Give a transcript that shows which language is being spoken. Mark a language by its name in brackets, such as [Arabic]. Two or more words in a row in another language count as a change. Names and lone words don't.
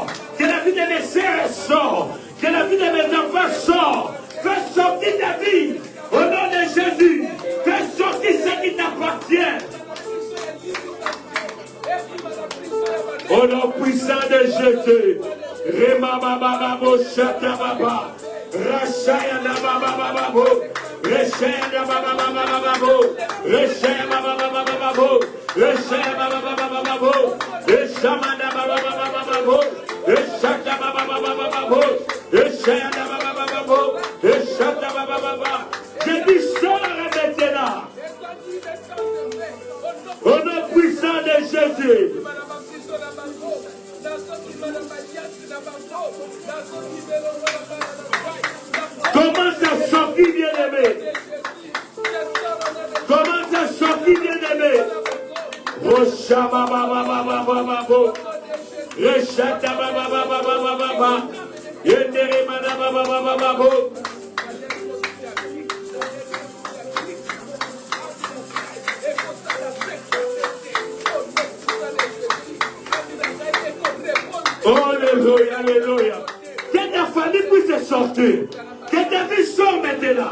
[French] Que la vie de mes sœurs sort. Que la vie de mes enfants sort. Fais sortir ta vie. Au nom de Jésus. Fais sortir ce qui t'appartient. Au nom puissant de Jésus. Rema baba babo shata baba. Rachaya na baba babo. Rachaya na baba babo. Rachaya baba babo. Rachaya baba babo. Rachama na baba babo. Rachata baba babo. Rachaya na baba babo. Rachata baba baba. Je dis sors maintenant. Au nom puissant de Jésus. Commence à sortir, bien-aimé. Commence à sortir, bien-aimé. Roshaba baba baba baba bo. Reshata baba baba baba baba. Yendere mana baba baba baba bo. Alléluia, alléluia. Que ta famille puisse sortir. Que ta vie sorte maintenant.